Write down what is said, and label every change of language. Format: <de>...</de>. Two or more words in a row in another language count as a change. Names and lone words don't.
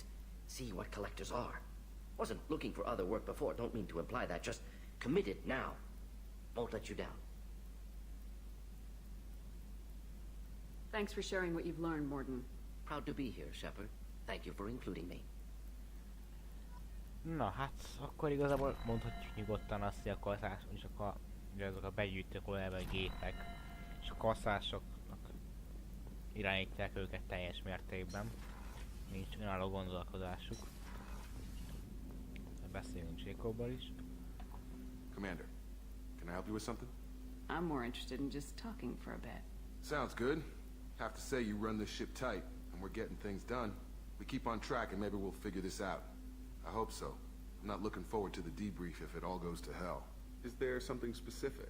<en>See what collectors are. Wasn't looking for other work before. Don't mean to imply that. Just committed now. Won't let you down. Thanks for sharing what you've learned, Morden. Proud to be here, Shepard. Thank you for including me.</en> <hu>Na hát, akkor igazából mondhatjuk nyugodtan azt, hogy a kaszás, csak a, ugye azok a begyűjtők olajával gépek, és a kaszásoknak irányítják őket teljes mértékben. Nincs önálló gondolkodásuk. Beszélünk Jacobbal is.</hu> <en>Commander, can I help you with something? I'm more interested in just talking for a bit. Sounds good. Have to say you run this ship tight, and we're getting things done. We keep on track and maybe we'll figure this out. I hope so. I'm not looking forward to the debrief if it all goes to hell. Is there something specific?</en>